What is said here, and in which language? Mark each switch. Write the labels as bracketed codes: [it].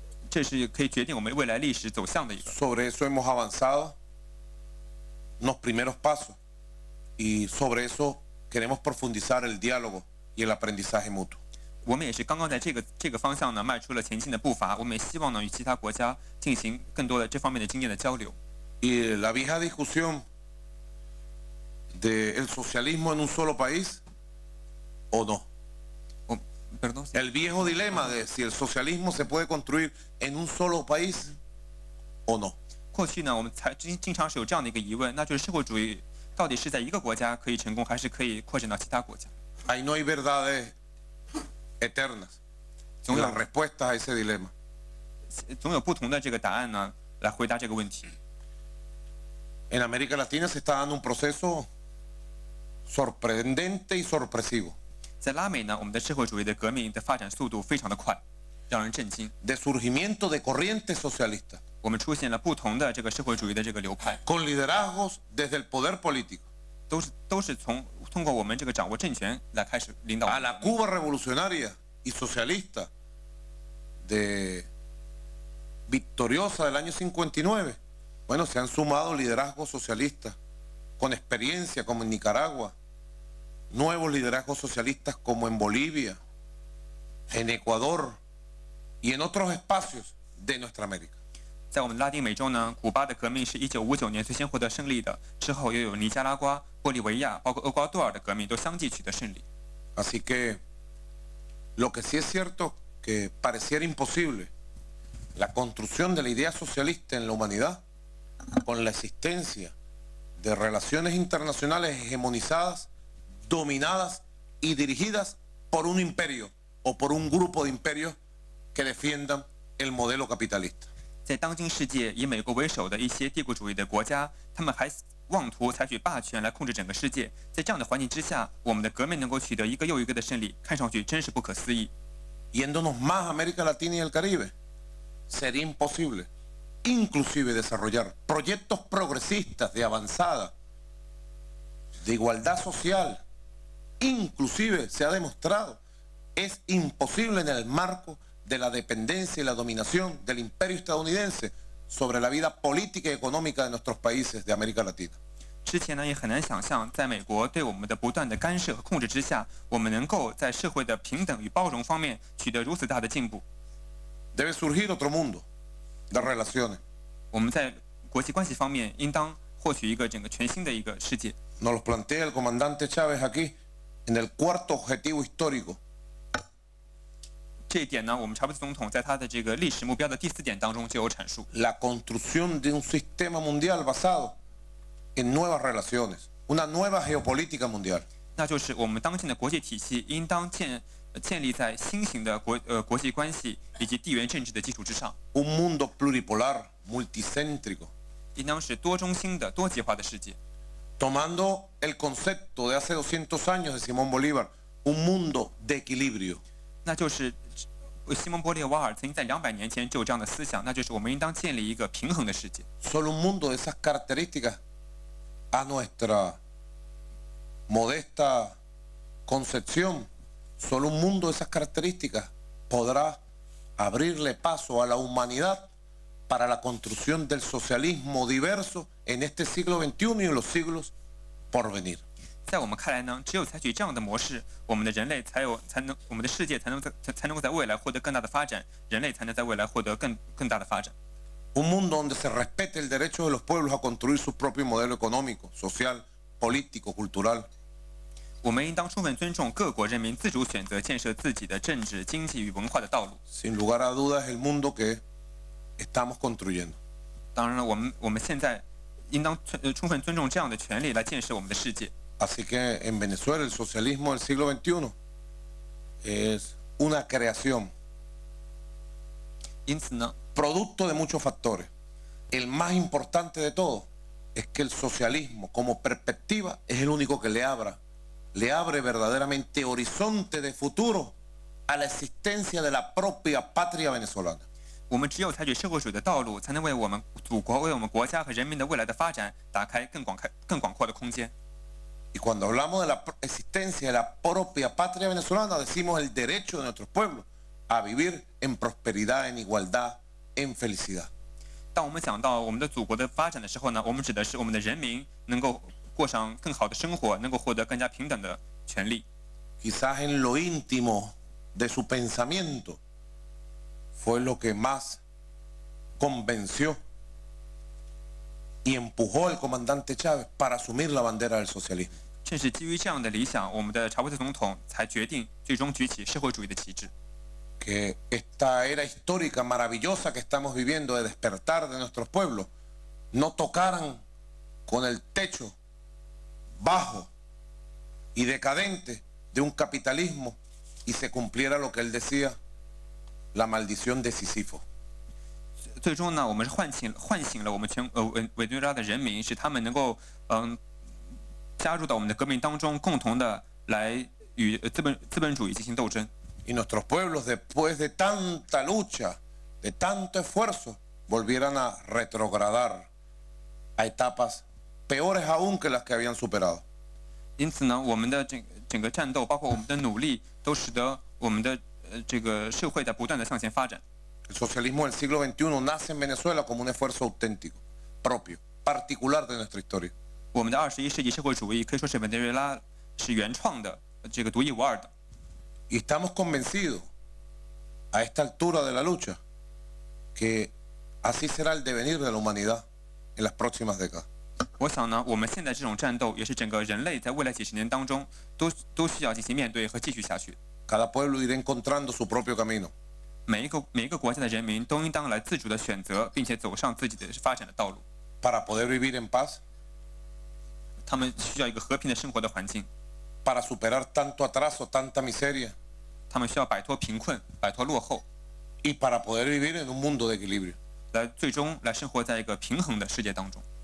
[zh] 这是可以决定我们未来历史走向的一个。 [es] Sobre eso hemos avanzado los primeros pasos y sobre eso queremos profundizar el diálogo y el aprendizaje mutuo. [zh] 我们也是刚刚在这个方向呢迈出了前进的步伐，我们也希望呢与其他国家进行更多的这方面的经验的交流。 [es] Y la vieja discusión del socialismo en un solo país o no? Perdón. El viejo dilema de si el socialismo se puede construir en un solo país o no. [zh] 过去呢，我们经常是有这样的一个疑问，那就是社会主义到底是在一个国家可以成功，还是可以扩展到其他国家？ [es] Ahí no hay verdades eternas. Son las respuestas a ese dilema. [zh] 总有不同的这个答案呢，来回答这个问题。 [es] En América Latina se está dando un proceso sorprendente y sorpresivo. [zh] 在拉美呢，我们的社会主义的革命的发展速度非常的快，让人震惊。 [es] De surgimiento de corrientes socialistas. [zh] 我们出现了不同的这个社会主义的这个流派， [es] Con liderazgos desde el poder político. [zh] 都是通过我们这个掌握政权来开始领导。 [es] A la Cuba revolucionaria y socialista de victoriosa del año 59. Bueno, se han sumado liderazgos socialistas con experiencia como en Nicaragua, nuevos liderazgos socialistas como en Bolivia, en Ecuador y en otros espacios de nuestra América. [zh] 在我们拉丁美洲呢，古巴的革命是1959年最先获得胜利的，之后又有尼加拉瓜、玻利维亚，包括厄瓜多尔的革命都相继取得胜利。 [es] Así que lo que sí es cierto que pareciera imposible la construcción de la idea socialista en la humanidad con la existencia de relaciones internacionales hegemonizadas, dominadas y dirigidas por un imperio o por un grupo de imperios que defiendan el modelo capitalista. [zh] 在当今世界，以美国为首的一些帝国主义的国家，他们还妄图采取霸权来控制整个世界。在这样的环境之下，我们的革命能够取得一个又一个的胜利，看上去真是不可思议。 [es] Yéndonos más a América Latina y el Caribe, sería imposible inclusive desarrollar proyectos progresistas de avanzada, de igualdad social, inclusive se ha demostrado, es imposible en el marco de la dependencia y la dominación del imperio estadounidense sobre la vida política y económica de nuestros países de América Latina. [zh] 之前呢，也很难想象，在美国对我们的不断的干涉和控制之下，我们能够在社会的平等与包容方面取得如此大的进步。 [es] Debe surgir otro mundo de relaciones. [zh] 我们在国际关系方面应当获取一个整个全新的一个世界。 [es] Nos lo plantea el comandante Chávez aquí en el cuarto objetivo histórico. [zh] 这一点呢，我们查韦斯总统在他的这个历史目标的第4点当中就有阐述。 [es] La construcción de un sistema mundial basado en nuevas relaciones, una nueva geopolítica mundial. [zh] 那就是我们当前的国际体系应当建立在新型的国际关系以及地缘政治的基础之上。 [es] Un mundo pluripolar, multicéntrico. [zh] 应当是多中心的多极化的世界。 [es] Tomando el concepto de hace 200 años de Simón Bolívar, un mundo de equilibrio. [zh] 那就是西蒙波利瓦尔曾经在200年前就有这样的思想，那就是我们应当建立一个平衡的世界。 [es] Solo un mundo de esas características a nuestra modesta concepción, solo un mundo de esas características podrá abrirle paso a la humanidad para la construcción del socialismo diverso en este siglo XXI y en los siglos por venir. [zh] 在我们看来呢，只有采取这样的模式，我们的人类我们的世界才能够在未来获得更大的发展，人类才能在未来获得更大的发展。 [es] Un mundo donde se respete el derecho de los pueblos a construir su propio modelo económico, social, político, cultural. [zh] 我们应当充分尊重各国人民自主选择建设自己的政治、经济与文化的道路。 [es] Sin lugar a dudas, el mundo que estamos construyendo. [zh] 当然了，我们现在应当充分尊重这样的权利来建设我们的世界。 [es] Así que en Venezuela el socialismo del siglo XXI es una creación, [zh] 因此呢， [es] producto de muchos factores. El más importante de todo es que el socialismo como perspectiva es el único que le abre verdaderamente horizonte de futuro a la existencia de la propia patria venezolana. [zh] 我们只有采取社会主义的道路，才能为我们祖国、为我们国家和人民的未来的发展打开更广阔的空间。 [es] Y cuando hablamos de la existencia de la propia patria venezolana, decimos el derecho de nuestros pueblos a vivir en prosperidad, en igualdad, en felicidad. [zh] 当我们讲到我们的祖国的发展的时候呢，我们指的是我们的人民能够过上更好的生活，能够获得更加平等的权利。 [es] Quizás en lo íntimo de su pensamiento fue lo que más convenció y empujó al comandante Chávez para asumir la bandera del socialismo. [zh] 正是基于这样的理想，我们的查韦斯总统才决定最终举起社会主义的旗帜。 [es] Que esta era histórica maravillosa que estamos viviendo de despertar de nuestros pueblos no tocaran con el techo bajo y decadente de un capitalismo y se cumpliera lo que él decía, la maldición de Sísifo. [zh] 最终呢，我们是唤醒了我们委内瑞拉的人民，使他们能够加入到我们的革命当中，共同的来与资本主义进行斗争。 [es] Y nuestros pueblos, después de tanta lucha, de tanto esfuerzo, volvieran a retrogradar a etapas peores aún que las que habían superado. [zh] 因此呢，我们的整个战斗，包括我们的努力，都使得我们的这个社会在不断的向前发展。 [es] El socialismo del siglo XXI nace en Venezuela como un esfuerzo auténtico, propio, particular de nuestra historia. [zh] 我们的21世纪社会主义可以说是委内瑞拉是原创的，这个独一无二的。 [es] Y estamos convencidos, a esta altura de la lucha, que así será el devenir de la humanidad en las próximas décadas. [zh] 我想呢，我们现在这种战斗也是整个人类在未来几十年当中都需要进行面对和继续下去。 [es] Cada pueblo irá encontrando su propio camino. [zh] 每一个国家的人民都应当来自主的选择，并且走上自己的发展的道路。 [es] Para poder vivir en paz. [zh] 他们需要一个和平的生活的环境。 [es] Para superar tanto atraso, tanta miseria. [zh] 他们需要摆脱贫困，摆脱落后。 [es] Y para poder vivir en un mundo de equilibrio. [zh] 最终来生活在一个平衡的世界当中。